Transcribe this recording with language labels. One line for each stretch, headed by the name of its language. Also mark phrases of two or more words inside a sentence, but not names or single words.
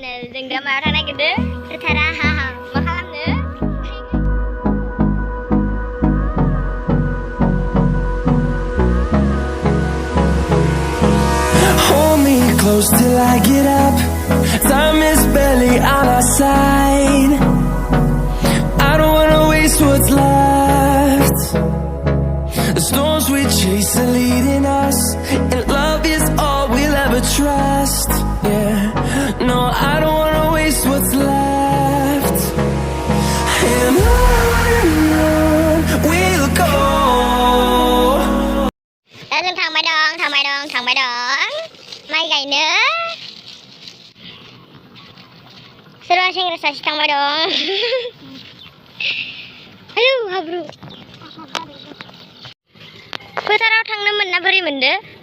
Bodo: जों दा मायाव थांनो नागिरदों फोथारा मा खालामनो
English: Hold me close till I get up. Time is barely on our side. I don't wanna waste what's left. The storms we chase are leading us, and love is all we'll ever trust. Yeah, no, I don't wanna waste what's left. And on we'll go.
Bodo: แล้ว जों थांबाय दं माइ गायनो सोरबा सेंग्रा सासे थांबाय दं आयौ हाब्रु फोथाराव थांनो मोनना बोरै मोनदो